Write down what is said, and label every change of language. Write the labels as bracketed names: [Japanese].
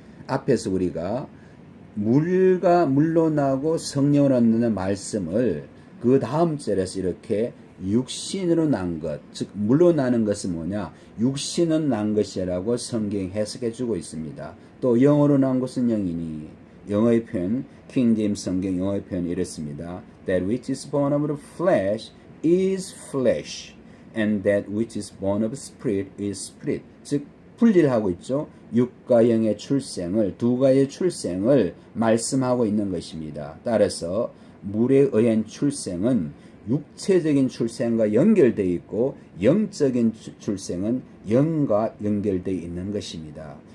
[Korean] 앞에서 우리가 물로 나고 성령으로 나는 말씀을 그 다음 절에서 이렇게 육신으로 난 것, 즉 물로 나는 것은 뭐냐? 육신은 난 것이라고 성경이 해석해 주고 있습니다. 또 영으로 난 것은 영이니. 영어의 표현, 킹 제임스 성경 영어의 표현이 이렇습니다. [English] That which is born of the flesh is flesh, and that which is born of spirit is spirit. [Korean] 즉 분리를 하고 있죠. 육과 영의 출생을, 두 가지의 출생을 말씀하고 있는 것입니다. 따라서 물에 의한 출생은 육체적인 출생과 연결되어 있고 영적인 출생은 영과 연결되어 있는 것입니다.